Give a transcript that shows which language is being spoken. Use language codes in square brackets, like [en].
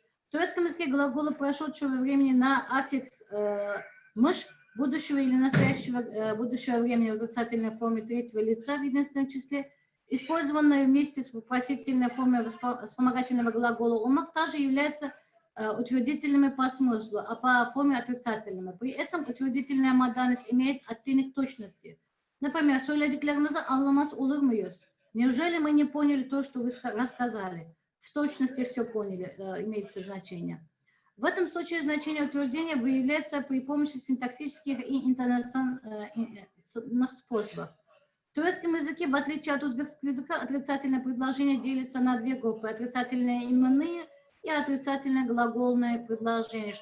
[ru] В турецком языке глаголы прошедшего времени на аффикс «мыш» будущего или настоящего будущего времени в отрицательной форме третьего лица в единственном числе, использованная вместе с вопросительной формой вспомогательного глагола «умак», также являются утвердительными по смыслу, а по форме отрицательными. При этом утвердительная модальность имеет оттенок точности. Например, [tr] «Söylediklerimizi anlamaz olur muyuz?» [ru] Неужели мы не поняли то, что вы рассказали? В точности все поняли, имеется значение. В этом случае значение утверждения выявляется при помощи синтаксических и интонационных способов. В турецком языке, в отличие от узбекского языка, отрицательное предложение делится на две группы: отрицательные именные и отрицательное глагольное предложение.